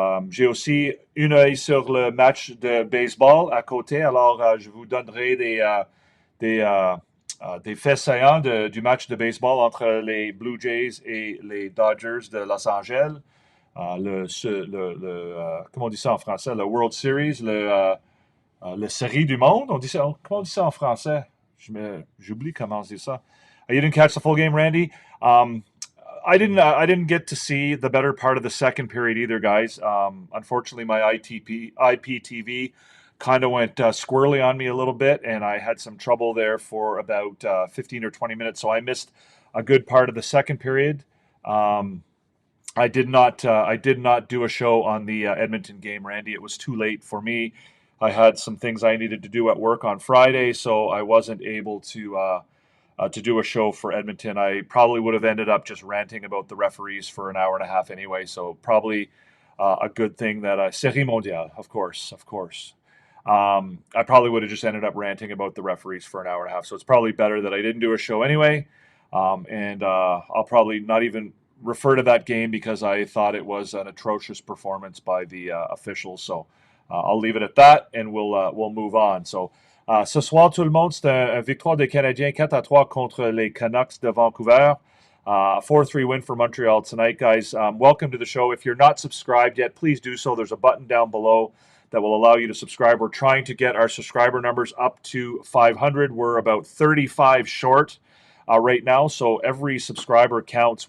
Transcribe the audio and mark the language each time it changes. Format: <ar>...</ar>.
<fr>J'ai aussi une œil sur le match de baseball à côté, alors je vous donnerai des faits saillants du match de baseball entre les Blue Jays et les Dodgers de Los Angeles. Comment on dit ça en français? Le World Series, le série du monde. Comment on dit ça en français? J'oublie comment on dit ça.</fr> <en>You didn't catch the full game, Randy? I didn't get to see the better part of the second period either, guys. Unfortunately, my IPTV kind of went squirrely on me a little bit, and I had some trouble there for about 15 or 20 minutes. So I missed a good part of the second period. I did not do a show on the Edmonton game, Randy. It was too late for me. I had some things I needed to do at work on Friday, so I wasn't able to do a show for Edmonton. I probably would have ended up just ranting about the referees for an hour and a half anyway, so probably a good thing that</en> <fr>Série Mondiale,</fr> <en>of course. I probably would have just ended up ranting about the referees for an hour and a half, so it's probably better that I didn't do a show anyway, and I'll probably not even refer to that game because I thought it was an atrocious performance by the officials, so I'll leave it at that, and we'll move on.</en> <fr>So, ce soir, tout le monde, c'est une victoire des Canadiens 4-3 contre les Canucks de Vancouver.</fr> <en>4-3 win for Montreal tonight, guys. Welcome to the show. If you're not subscribed yet, please do so. There's a button down below that will allow you to subscribe. We're trying to get our subscriber numbers up to 500. We're about 35 short right now, so every subscriber counts.</en>